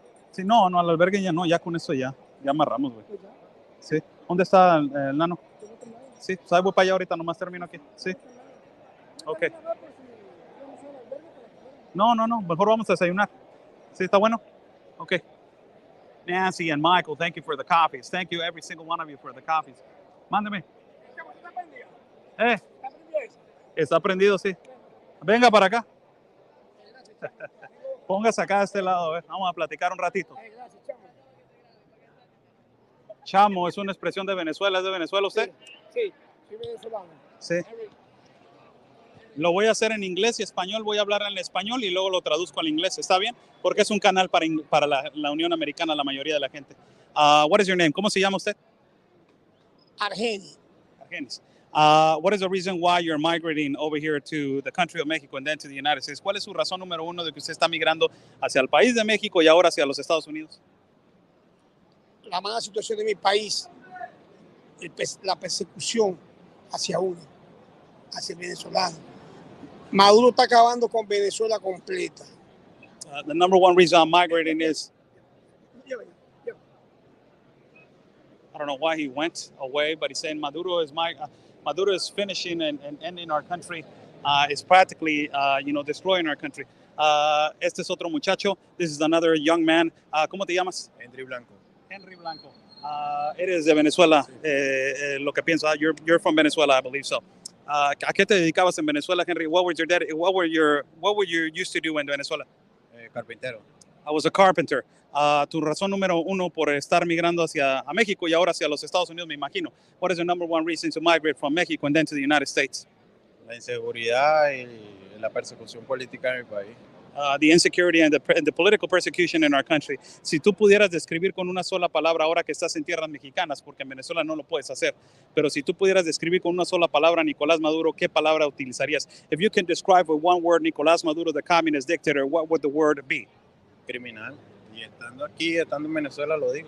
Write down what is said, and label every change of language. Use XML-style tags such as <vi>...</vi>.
<es>Sí, no, al albergue ya no, ya con eso ya amarramos, güey. Sí. ¿Dónde está el nano? Sí, pues ahí voy para allá ahorita, nomás termino aquí. Sí. Ok. No, mejor vamos a desayunar. Sí, está bueno. Ok.</es> <en>Nancy and Michael, thank you for the coffees. Thank you, every single one of you, for the coffees.</en> <es>Mándeme. Está prendido, sí. Venga para acá. Póngase acá de este lado, vamos a platicar un ratito. Chamo, ¿es una expresión de Venezuela? ¿Es de Venezuela usted? Sí, soy venezolano. Sí. Lo voy a hacer en inglés y español, voy a hablar en español y luego lo traduzco al inglés, ¿está bien? Porque es un canal para la Unión Americana, la mayoría de la gente.</es> <en>What is your name?</en> <es>¿Cómo se llama usted? Argenis. Argenis.</es> <en>What is the reason why you're migrating over here to the country of Mexico and then to the United States?</en> <es>¿Cuál es su razón número uno de que usted está migrando hacia el país de México y ahora hacia los Estados Unidos? La mala situación de mi país, la persecución hacia uno, hacia el venezolano. Maduro está acabando con Venezuela completa.</es> <en>The number one reason I'm migrating is I don't know why he went away, but he's saying Maduro is finishing and ending our country. It's practically, destroying our country.</en> <es>Este es otro muchacho.</es> <en>This is another young man.</en> <es>¿Cómo te llamas? Henry Blanco. Henry Blanco. Eres de Venezuela, lo que pienso.</es> <en>You're from Venezuela, I believe so.</en> <es>¿A qué te dedicabas en Venezuela, Henry?</es> <en>What were you used to do in Venezuela?</en> <es>Carpintero.</es> <en>I was a carpenter.</en> <es>Tu razón número uno por estar migrando hacia México y ahora hacia los Estados Unidos, me imagino.</es> <en>What is your number one reason to migrate from Mexico and then to the United States?</en> <es>La inseguridad y la persecución política en mi país.</es> <en>The insecurity and the political persecution in our country.</en> <es>Si tú pudieras describir con una sola palabra ahora que estás en tierras mexicanas, porque en Venezuela no lo puedes hacer, pero si tú pudieras describir con una sola palabra Nicolás Maduro, ¿qué palabra utilizarías?</es> <en>If you can describe with one word Nicolás Maduro, the communist dictator, what would the word be?</en> <es>Criminal. Y estando aquí, estando en Venezuela, lo digo.</es>